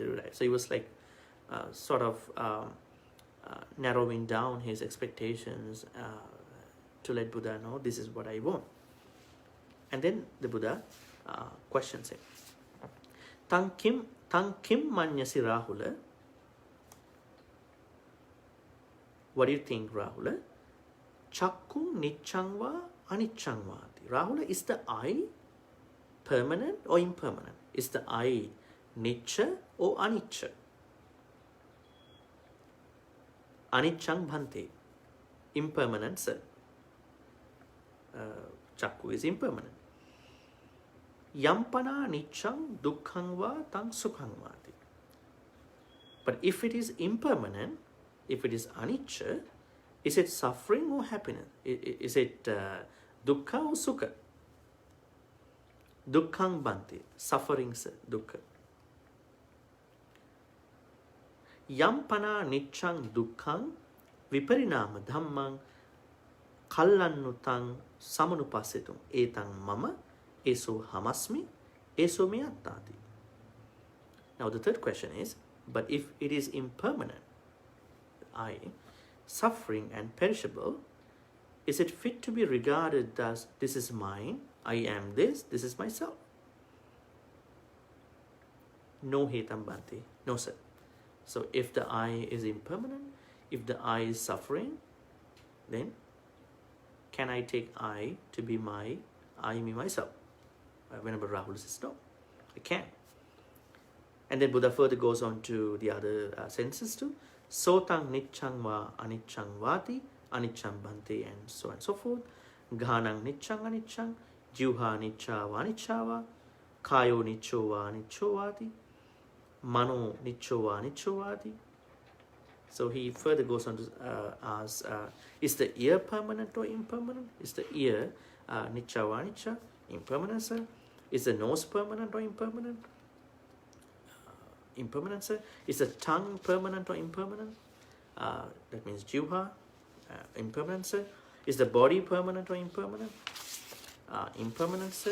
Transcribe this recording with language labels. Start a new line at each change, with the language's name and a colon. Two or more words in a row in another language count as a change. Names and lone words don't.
English: So he was like sort of narrowing down his expectations to let Buddha know this is what I want. And then the Buddha questions him.
Pali: Tang kim manyasi Rahula?
English: What do you think, Rahula?
Pali: Cakkhu niccangva aniccangvati.
English: Rahula, is the eye permanent or impermanent? Is the eye nicca or anicca?
Pali: Aniccang bhante.
English: Impermanent, sir. Cakkhu is impermanent.
Pali: Yampana niccang dukkhangva tang sukhangvati.
English: But if it is impermanent, if it is anicca, is it suffering or happiness? Is it dukkha or sukha?
Pali: Dukkhang bhante.
English: Suffering, sir. Dukkha.
Pali: Yampana niccang dukkhang viparinama dhammang kallannutang samanupasitum etang mama eso hamasmi eso me attati.
English: Now the third question is, but if it is impermanent, I, suffering and perishable, is it fit to be regarded as this is mine, I am this is myself?
Pali: No hetam bhante.
English: No, sir. So if the I is impermanent, if the I is suffering, then can I take I to be my, I, me, myself? Whenever Rahul says no, I can't. And then Buddha further goes on to the other senses too.
Pali: Sotang niccang va aniccang vati, aniccang bhante,
English: and so on and so forth.
Pali: Ghanang niccang aniccang, juha nicca va anicca va, kayo nicco va anicco vati, mano nicco va anicco vati.
English: So he further goes on to ask, is the ear permanent or impermanent? Is the ear
Pali: nicca va anicca,
English: impermanent, sir? Is the nose permanent or impermanent? Impermanent, sir. Is the tongue permanent or impermanent? That means jivha, impermanent, sir. Is the body permanent or impermanent? Impermanent, sir.